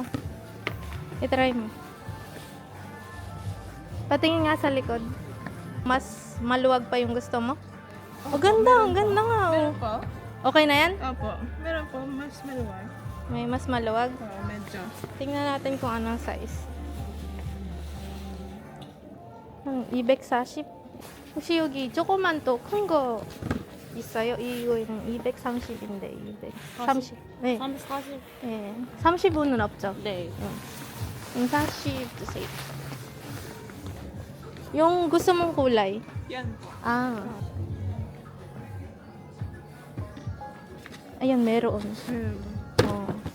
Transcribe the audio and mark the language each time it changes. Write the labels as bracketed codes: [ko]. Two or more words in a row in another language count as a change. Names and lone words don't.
[tl] I-try mo. Patingin nga sa likod. Mas maluwag pa yung gusto mo? Oh, ganda. Ang ganda nga, oh. Meron po? Okay na yan? Opo. Meron po. Mas maluwag. May mas maluwag. Oo, medyo. Tingnan natin kung anong size. [ko] 이백 40. 혹시 여기 조그만 또 큰 거 있어요? 이거는 230인데 230. 네. 40. 네. 30분은 없죠? 네. 40 주세요. [tl] Yung gusto mong kulay? Yan po. Ah. Ayan, meron. Oh.